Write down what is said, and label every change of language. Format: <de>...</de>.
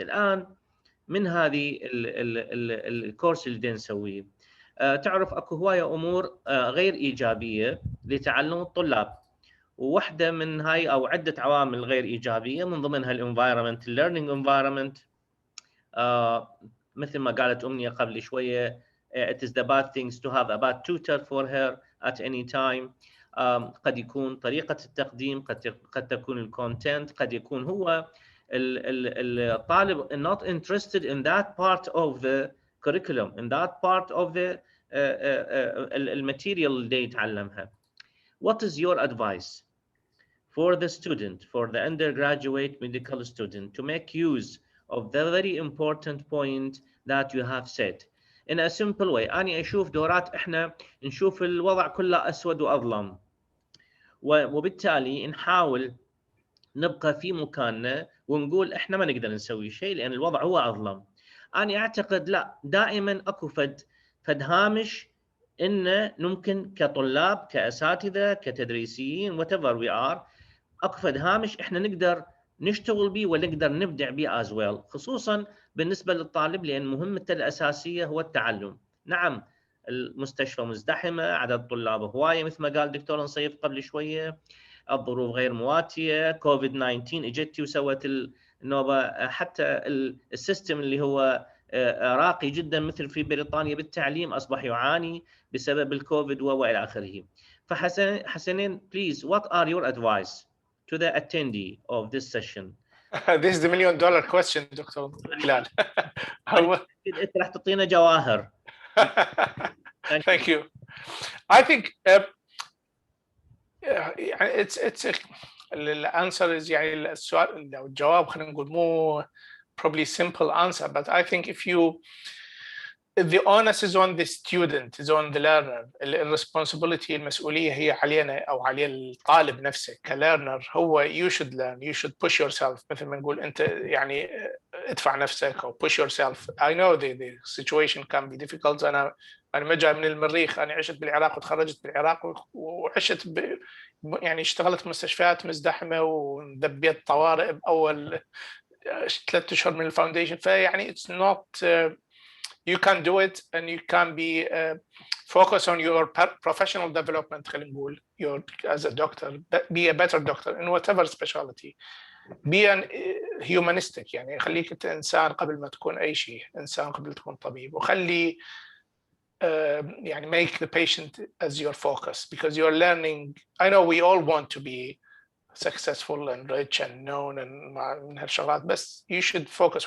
<ar>الان من هذه الكورس اللي نسويه تعرف اكو هوايه امور غير ايجابيه لتعلم الطلاب، وواحدة من هاي أو عدة عوامل غير إيجابية من ضمنها الانفايرمنت، الليرنينج انفايرمنت. مثل ما قالت أمنية قبل شوية</ar> <en>it is the bad things to have a bad tutor for her at any time.</en> <ar>قد يكون طريقة التقديم، قد تكون الكونتنت، قد يكون هو الطالب</ar> <en>not interested in that part of the</en> <ar>curriculum, in that part of the الماتيريال اللي يتعلمها.</ar> <en>What is your advice for the student, for the undergraduate medical student, to make use of the very important point that you have said in a simple way?</en> <ar>أنا أشوف دورات إحنا نشوف الوضع كله أسود وأظلم، وبالتالي نحاول نبقى في مكاننا ونقول إحنا ما نقدر نسوي شيء لأن الوضع هو أظلم. أنا أعتقد لا، دائما أكو فد هامش إن ممكن كطلاب كأساتذة كتدريسيين</ar> <en>whatever we are،</en> <ar>أقفد هامش إحنا نقدر نشتغل به ونقدر نبدع به</ar> <en>as well،</en> <ar>خصوصاً بالنسبة للطالب لأن مهمته الأساسية هو التعلم. نعم المستشفى مزدحمة، عدد طلاب هواية مثل ما قال دكتور نصيف قبل شوية، الظروف غير مواتية، كوفيد 19 اجت وسوت النوبة، حتى السيستم اللي هو راقي جدا مثل في بريطانيا بالتعليم أصبح يعاني بسبب الكوفيد وإلى آخره.</ar> <en>فحسنين please what are your advice to the attendee of this session? This is the $1 million question, Dr. Hilal.</en> <ar>أنت راح تعطينا جواهر.</ar> <en>Thank you. I think it's the answer is</en> <ar>يعني السؤال أو الجواب خلينا نقول مو</ar> <en>probably simple answer, but I think if the onus is on the student, is on the learner.</en> <ar>الresponsibility المسؤولية هي علينا أو على الطالب نفسه كlearner. هو</ar> <en>you should learn, you should push yourself.</en> <ar>مثل ما نقول أنت يعني ادفع نفسك أو</ar> <en>push yourself. I know the situation can be difficult.</en> <ar>أنا ما جاي من المريخ، أنا عشت بالعراق وتخرجت بالعراق وعشت يعني اشتغلت في مستشفيات مزدحمة وذبيت طوارئ بأول 3 أشهر من الفاونديشن.</ar> <en>فيعني it's not you can do it and you can be focus on your professional development.</en> <ar>خلينا نقول</ar> <en>as a doctor, be a better doctor in whatever specialty. be an humanistic،</en> <ar>يعني خليك انت انسان قبل ما تكون اي شيء، انسان قبل تكون طبيب. وخلي يعني</ar> <en>make the patient as your focus, because you're learning. I know we all want to be successful and rich and known and</en> <ar>من هالشغلات، بس</ar> <en>you should focus.</en>